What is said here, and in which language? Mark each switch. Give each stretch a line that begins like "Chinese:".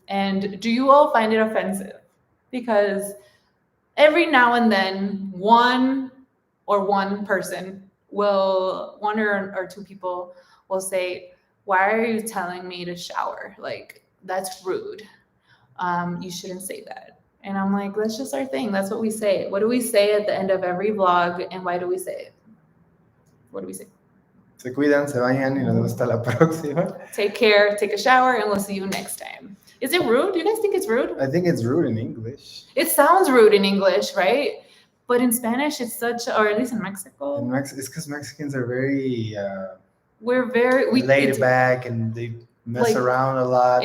English: And do you all find it offensive? Because every now and then, one person will, one or two people will say, why are you telling me to shower? Like, that's rude. You shouldn't say that. And I'm like, that's just our thing. That's what we say. What do we say at the end of every vlog? And why do we say it? What do we say?
Spanish: Se cuidan, se bañan y nos vemos hasta la próxima.
English: Take care, take a shower, and we'll see you next time. Is it rude? Do you guys think it's rude? I think it's rude in English. It sounds rude in English, right? But in Spanish, it's such, or at least in Mexico. It's because Mexicans are very... we're very... laid back and they mess around a lot.